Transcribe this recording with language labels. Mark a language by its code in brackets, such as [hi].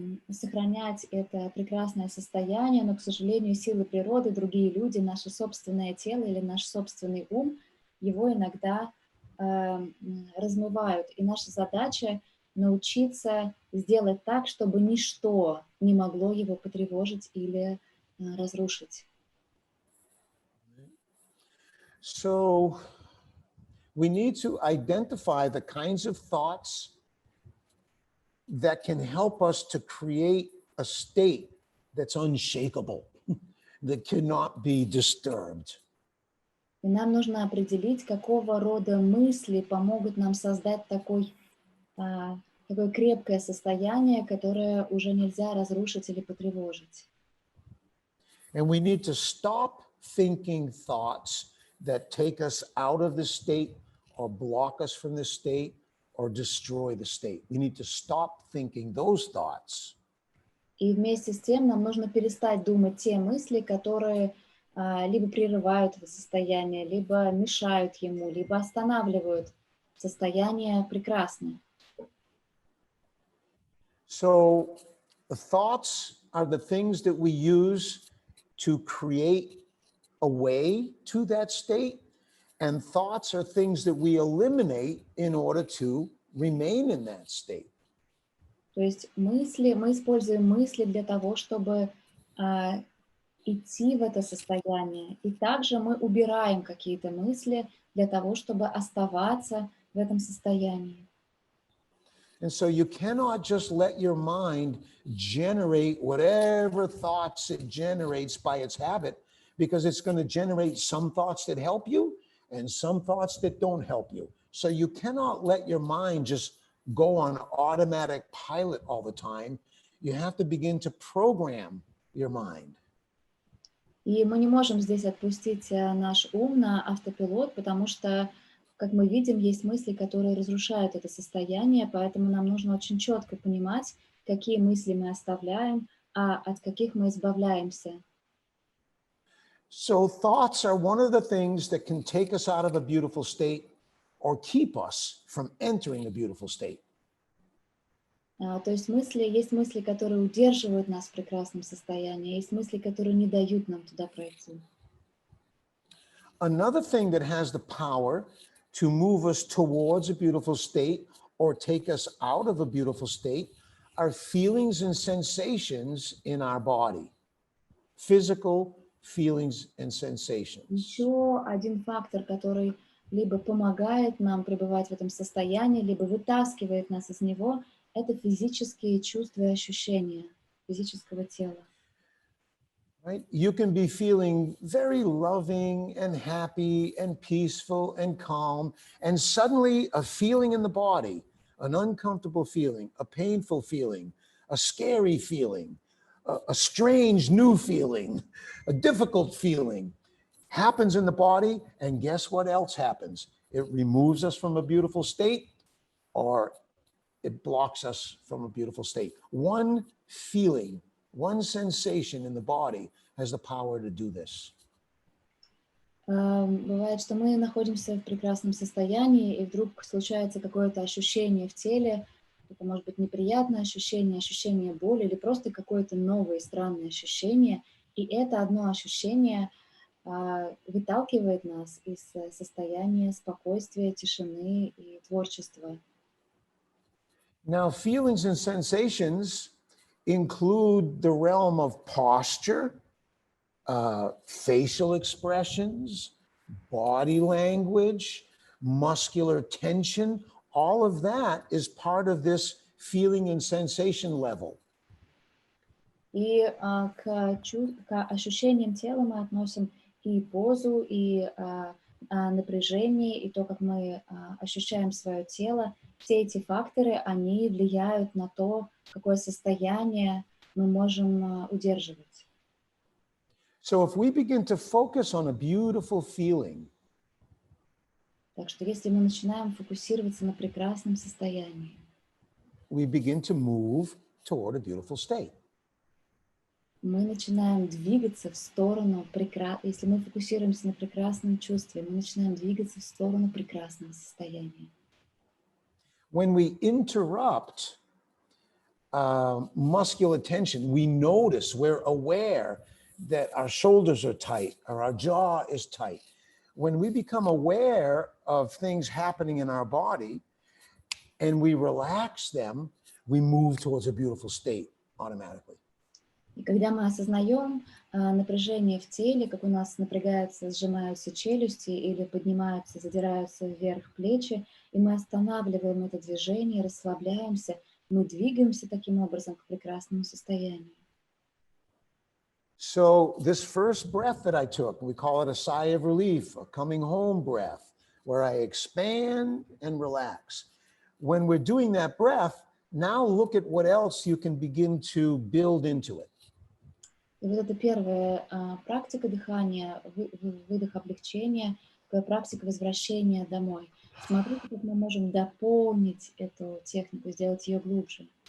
[ru] сохранять это прекрасное состояние, но, к сожалению, силы природы, другие люди, наше собственное тело или наш собственный ум, его иногда размывают. И наша задача научиться сделать так, чтобы ничто не могло его потревожить или разрушить. [en] So we need to identify the kinds of thoughts that can help us to create a state that's unshakable, that cannot be disturbed. [ru] И нам нужно определить, какого рода мысли помогут нам создать такое крепкое состояние, которое уже нельзя разрушить или потревожить. [en] And we need to stop thinking thoughts that take us out of the state or block us from the state or destroy the state. We need to stop thinking those thoughts. [ru] И вместе с тем нам нужно перестать думать те мысли, которые либо прерывают это состояние, либо мешают ему, либо останавливают состояние прекрасное. [en] So the thoughts are the things that we use to create a way to that state, and thoughts are things that we eliminate in order to remain in that state. [ru] То есть мысли, мы используем мысли для того, чтобы идти в это состояние. И также мы убираем какие-то мысли для того, чтобы оставаться в этом состоянии. [en] And so you cannot just let your mind generate whatever thoughts it generates by its habit, because it's going to generate some thoughts that help you and some thoughts that don't help you. So you cannot let your mind just go on automatic pilot all the time. You have to begin to program your mind. [ru] И мы не можем здесь отпустить наш ум на автопилот, потому что, как мы видим, есть мысли, которые разрушают это состояние, поэтому нам нужно очень четко понимать, какие мысли мы оставляем, а от каких мы избавляемся. [en] So thoughts are one of the things that can take us out of a beautiful state or keep us from entering a beautiful state. [ru] То есть есть мысли, которые удерживают нас в прекрасном состоянии, есть мысли, которые не дают нам туда пройти. [en] Another thing that has the power to move us towards a beautiful state or take us out of a beautiful state are feelings and sensations in our body. Physical feelings and sensations. [ru] Еще один фактор, который либо помогает нам пребывать в этом состоянии, либо вытаскивает нас из него, это физические чувства и ощущения физического тела. [en] Right? You can be feeling very loving and happy and peaceful and calm, and suddenly a feeling in the body, an uncomfortable feeling, a painful feeling, a scary feeling, a strange new feeling, a difficult feeling happens in the body, and guess what else happens? It removes us from a beautiful state, or it blocks us from a beautiful state. One feeling, one sensation in the body has the power to do this. [ru] Бывает, что мы находимся в прекрасном состоянии, и вдруг случается какое-то ощущение в теле. Это может быть неприятное ощущение, ощущение боли или просто какое-то новое странное ощущение. И это одно ощущение выталкивает нас из состояния спокойствия, тишины и творчества. [en] Now, feelings and sensations include the realm of posture, facial expressions, body language, muscular tension. All of that is part of this feeling and sensation level. [ru] И к ощущениям тела мы относим и позу, и напряжение, и то, как мы ощущаем свое тело. Все эти факторы, они влияют на то, какое состояние мы можем удерживать. [en] So if we begin to focus on a beautiful feeling, [ru] Так что если мы начинаем фокусироваться на прекрасном состоянии, [en] we begin to move toward a beautiful state. [ru] мы начинаем двигаться в сторону если мы фокусируемся на прекрасном чувстве, мы начинаем двигаться в сторону прекрасного состояния. [en] When we interrupt muscular tension. We notice, we're aware that our shoulders are tight or our jaw is tight. When we become aware of things happening in our body and we relax them, we move towards a beautiful state automatically. [ru] И когда мы осознаем напряжение в теле, как у нас напрягаются, сжимаются челюсти или поднимаются, задираются вверх плечи, и мы останавливаем это движение, расслабляемся, мы двигаемся таким образом к прекрасному состоянию. [en] So this first breath that I took, we call it a sigh of relief, a coming home breath, where I expand and relax. When we're doing that breath, now look at what else you can begin to build into it. [ru] И вот это первая практика дыхания, выдох облегчения, такая практика возвращения домой. Смотрите, как мы можем дополнить эту технику, сделать ее глубже.